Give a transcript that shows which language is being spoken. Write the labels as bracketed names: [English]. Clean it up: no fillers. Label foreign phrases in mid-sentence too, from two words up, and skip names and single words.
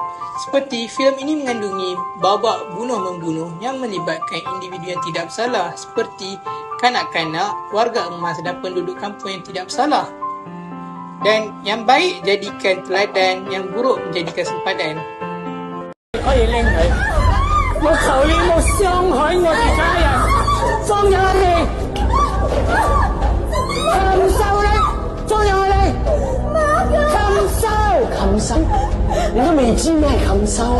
[Malay] Seperti filem ini mengandungi babak bunuh-membunuh yang melibatkan individu yang tidak bersalah seperti kanak-kanak, warga emas dan penduduk kampung yang tidak bersalah. Dan yang baik jadikan teladan, yang buruk menjadikan sempadan. [Cantonese] 可以拎佢。我求你莫傷害我哋家人，放入我哋，禽獸你，放入我哋，禽獸，禽獸，你都未知咩禽獸啊？